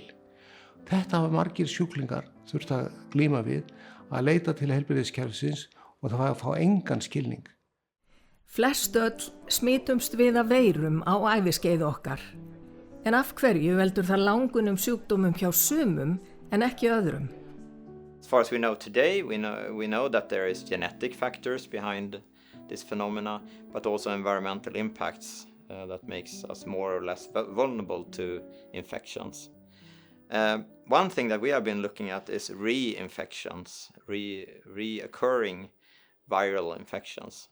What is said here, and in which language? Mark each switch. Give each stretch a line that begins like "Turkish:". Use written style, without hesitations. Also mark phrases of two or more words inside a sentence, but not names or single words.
Icelandic: Þetta hafa margir sjúklingar þurft að glíma við að leita til heilbrigðiskerfisins og það var að fá engan skilning. Flest öll smitumst við af veirum á æviskeiði okkar. En af hverju veldur það langunum sjúkdómum hjá sumum en ekki öðrum?
English: As far as we know today, we know that there is genetic factors behind this phenomena, but also environmental impacts that makes us more or less vulnerable to infections. One thing that we have been looking at is reinfections, reoccurring viral infections.